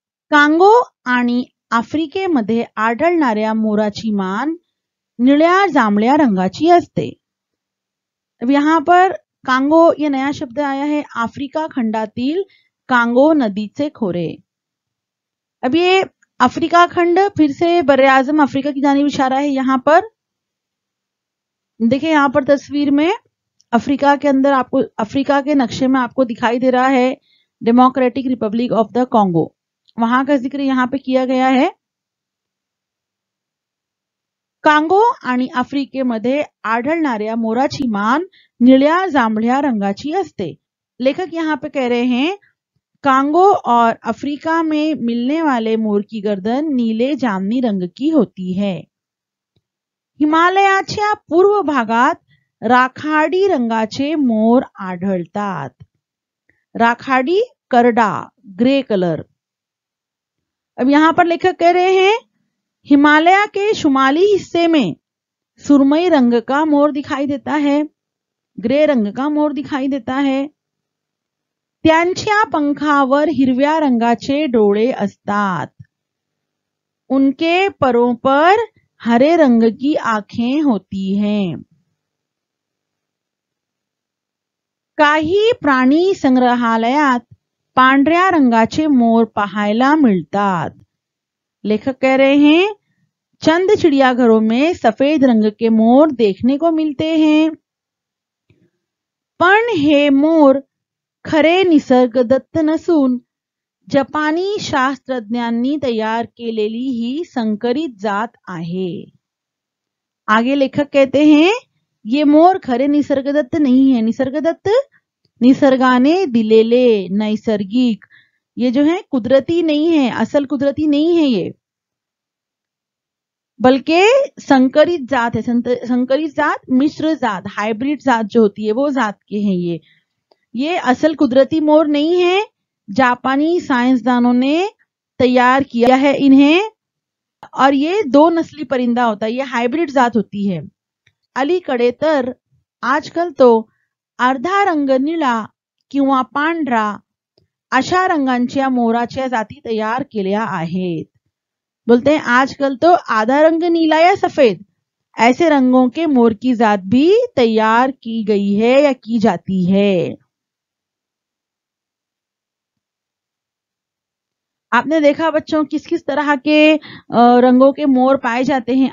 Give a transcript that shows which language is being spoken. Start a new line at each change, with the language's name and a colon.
Marathi: Congo आणि आफ्रिकेमध्ये आढळणाऱ्या मोराची मान निळ्या जांभळ्या रंगाची असते।
Hindi: अब यहाँ पर कांगो ये नया शब्द आया है,
Marathi: अफ्रीका खंडातील कांगो नदीचे खोरे।
Hindi: अब ये अफ्रीका खंड फिर से बर्रे आजम अफ्रीका की जानिब इशारा है। यहाँ पर देखिए, यहाँ पर तस्वीर में अफ्रीका के अंदर आपको, अफ्रीका के नक्शे में आपको दिखाई दे रहा है democratic Republic of the Congo, वहां का जिक्र यहाँ पे किया गया है।
Marathi: कांगो आणि आफ्रिकेमध्ये आढळणाऱ्या मोराची मान निळ्या जांभळ्या रंगाची असते।
Hindi: लेखक यहाँ पे कह रहे हैं कांगो और अफ्रीका में मिलने वाले मोर की गर्दन नीले जामनी रंग की होती है।
Marathi: हिमालयाच्या पूर्व भागात राखाडी रंगाचे मोर आढळतात। राखाडी करडा,
English: Grey colour.
Hindi: अब यहाँ पर लेखक कह रहे हैं हिमालय के शुमाली हिस्से में सुरमई रंग का मोर दिखाई देता है, ग्रे रंग का मोर दिखाई देता है.
Marathi: त्यांच्या पंखावर हिरव्या रंगाचे डोळे असतात.
Hindi: उनके परों पर हरे रंग की आंखें होती हैं.
Marathi: काही प्राणी संग्रहालयात पांढऱ्या रंगाचे मोर पाहायला मिळतात.
Hindi: लेखक कह रहे हैं चंद चिड़ियाघरों में सफेद रंग के मोर देखने को मिलते हैं.
Marathi: पण हे मोर खरे निसर्गदत्त नसून जपानी शास्त्रज्ञांनी तैयार केलेली ही संकरित जात आहे.
Hindi: आगे लेखक कहते हैं ये मोर
Marathi: खरे निसर्गदत्त
Hindi: नहीं है.
Marathi: निसर्गदत्त निसर्गाने दिलेले, नैसर्गिक,
Hindi: ये जो है कुदरती नहीं है, असल कुदरती नहीं है ये, बल्कि संकरित जात है.
Marathi: संकरित जात, मिश्र जात,
Hindi: हाइब्रिड जात जो होती है वो जात के हैं ये असल कुदरती मोर नहीं है. जापानी साइंसदानों ने तैयार किया है इन्हें और ये 2 नस्ली परिंदा होता है. ये हाइब्रिड जात होती है.
Marathi: अलीकडे तर आजकाल तो अर्धा रंग निळा किंवा पांढरा अशा रंगांच्या मोराच्या जाती तैयार केल्या आहेत.
Hindi: बोलते हैं आजकल तो आधा रंग नीला या सफेद ऐसे रंगों के मोर की जात भी तैयार की गई है या की जाती है. आपने देखा बच्चों किस किस तरह के रंगों के मोर पाए जाते हैं.